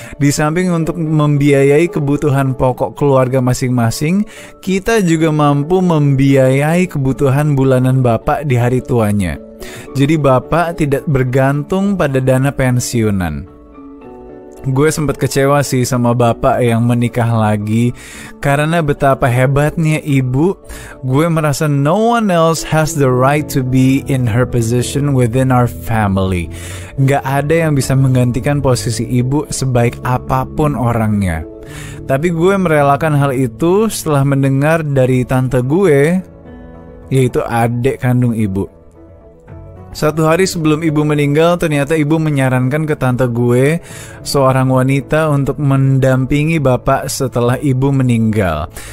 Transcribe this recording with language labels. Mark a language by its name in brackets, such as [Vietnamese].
[Indonesian] Di samping untuk membiayai kebutuhan pokok keluarga masing-masing, kita juga mampu membiayai kebutuhan bulanan bapak di hari tuanya. Jadi bapak tidak bergantung pada dana pensiunan. Gue sempat kecewa sih sama bapak yang menikah lagi. Karena betapa hebatnya ibu, gue merasa [English] no one else has the right to be in her position within our family. [Indonesian] Gak ada yang bisa menggantikan posisi ibu sebaik apapun orangnya. Tapi gue merelakan hal itu setelah mendengar dari tante gue, yaitu adik kandung ibu. Satu hari sebelum ibu meninggal, ternyata ibu menyarankan ke tante gue, seorang wanita, untuk mendampingi bapak setelah ibu meninggal.